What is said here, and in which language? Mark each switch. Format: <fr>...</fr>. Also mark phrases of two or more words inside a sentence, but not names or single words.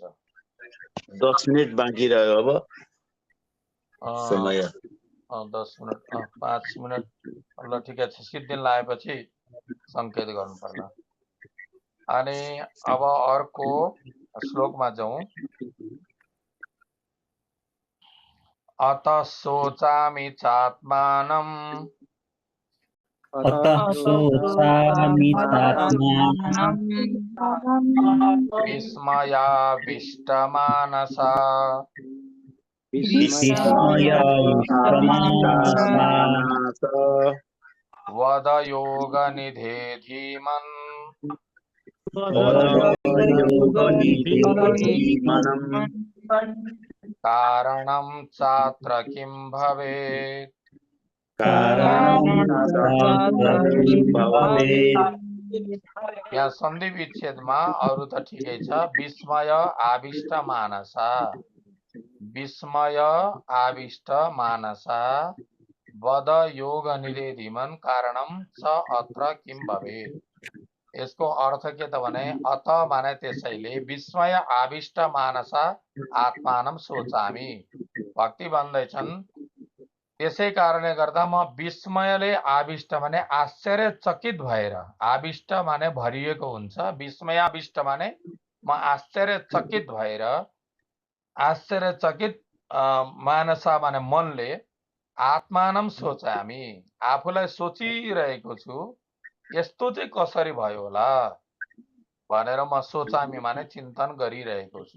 <ne>10 मिनेट बाँकी रह्यो अब समय। 10 मिनट 5 मिनट ल ठिकै छ। सिद्धिन लगाएपछि संकेत गर्नु पर्ला। अनि अब अर्को श्लोकमा जाउँ।</ne> <sa>अतः शोचामि चात्मानं अतः शोचामि चात्मानं विस्मयाविष्टमानसा विस्मयाविष्टमानसा वद योगनिधे धीमन् कारणं चात्र किं भवेत्।</sa> <ne>यहाँ सन्धि विच्छेदमा अरु त ठिकै छ।</ne> <sa>विस्मय आविष्ट मानसा, विस्मय आविष्ट मानसा वद योग निधे धीमन कारणम च अत्र किम भवेत्।</sa> <ne>यसको अर्थ के त भने अत माने त्यसैले</ne> <sa>विस्मय आविष्ट मानसा आत्मानम सोचामी।</sa> <ne>भक्ति भन्दैछन् त्यसै कारणले गर्दा म विस्मयले आविष्ट माने आश्चर्यचकित भएर, आविष्ट माने भरिएको हुन्छ, विस्मयाविष्ट माने म आश्चर्यचकित भएर, आश्चर्यचकित मानसा माने मनले</ne> <sa>आत्मानम सोचामी</sa> <ne>आफूलाई सोचिरहेको छु यस्तो चाहिँ कसरी भयो होला भनेर म सोचामी माने चिन्तन गरिरहेको छु।</ne>